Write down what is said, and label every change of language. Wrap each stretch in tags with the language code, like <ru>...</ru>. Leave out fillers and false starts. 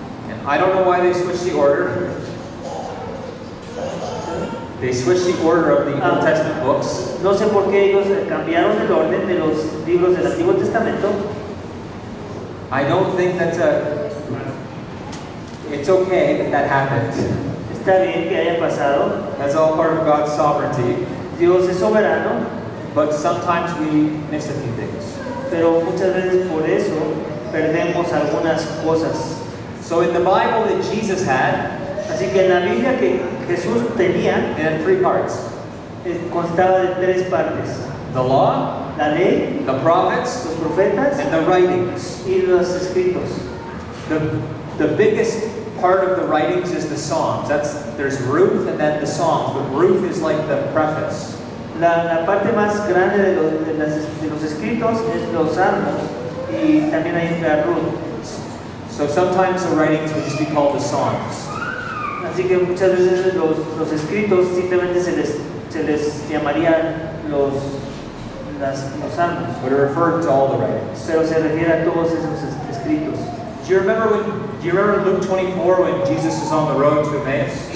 <en>And I don't know why they switched the order. They switched the order of the Old Testament books.</en> <es>No sé por qué ellos cambiaron el orden de los libros del Antiguo Testamento.</es> <en>I don't think it's okay that happened.</en> <es>Está bien que haya pasado.</es> <en>That's all part of God's sovereignty.</en> <es>Dios es soberano,</es> <en>But sometimes we miss a few things.</en> <es>pero muchas veces por eso perdemos algunas cosas.</es> <en>So in the Bible that Jesus had,</en> <es>Así que en la Biblia que Jesús tenía</es> <en>it had three parts.</en> <es>constaba de tres partes.</es> <en>The law,</en> <es>la ley,</es> <en>the prophets,</en> <es>los profetas</es> <en>and the writings.</en> <es>y los escritos.</es> <en>The biggest part of the writings is the Psalms. There's Ruth and then the Psalms, but Ruth is like the preface.</en> <es>La parte más grande de los escritos es los salmos y también ahí entra Ruth.</es> <en>So sometimes the writings would just be called the Psalms.</en> <es>Así que muchas veces los escritos simplemente se les llamaría los salmos,</es> <en>But it referred to all the writings.</en> <es>pero se refiere a todos esos escritos.</es> <en>Do you remember Luke 24 when Jesus was on the road to Emmaus?</en>